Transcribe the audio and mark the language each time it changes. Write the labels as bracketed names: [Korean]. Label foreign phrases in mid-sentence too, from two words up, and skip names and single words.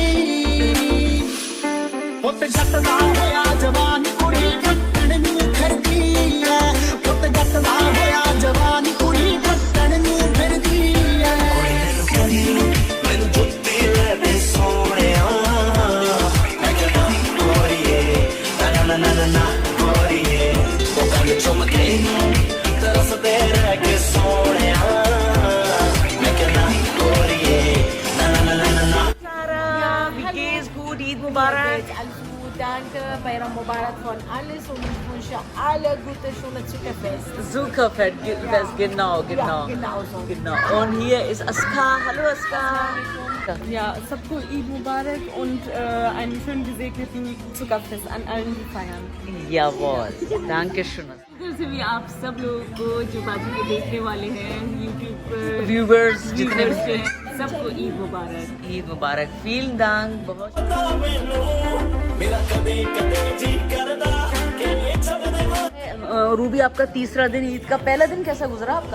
[Punjabi] ਉਹ ਜੱਟ ਦਾ ਹੋਇਆ ਜਵਾਨ ਕੁੜੀ ਕੱਟਣ ਨੂੰ ਫਿਰਦੀ ਐ ਉਹ ਜੱਟ ਦਾ ਹੋਇਆ ਜਵਾਨ ਕੁੜੀ ਕੱਟਣ ਨੂੰ ਫਿਰਦੀ ਐ ਮੈਨੂੰ ਜੁੱਤੀ ਲੈ ਦੇ ਸੋਹਣਿਆ ਮੈਂ ਕਹਿੰਦਾ ਗੋਰੀਏ ਨਾ ਨਾ ਨਾ ਨਾ ਗੋਰੀਏ ਉਹ ਕੰਨ ਚੁੰਮ ਕੇ ਤਰਸਦੇ ਰਹਿ ਕੇ ਸੋਹਣਿਆ ਮੈਂ ਕਹਿੰਦਾ ਗੋਰੀਏ ਨਾ ਨਾ ਨਾ ਨਾ ਨਾ [Hindi] ईद मुबारक। [German] Danke, [Turkish] Bayram Mubarak [German] von alles und ich wünsche alle gute, schöne Zuckerfest. Zuckerfest, genau. Genau so. Genau. Und hier ist Aska. Hallo Aska. Ja, सबको Eid Mubarak und einen schönen gesegneten Zuckerfest an allen, die feiern. Jawohl, danke schön. [Hindi] से भी आप सब लोग को जो बाजू के देखने वाले हैं YouTube पर Viewers जितने viewers हैं, सबको ईद मुबारक। ईद मुबारक। [German] Vielen Dank। [Hindi] बहुत रूबी, आपका तीसरा दिन ईद का, पहला दिन कैसा गुजरा आपका?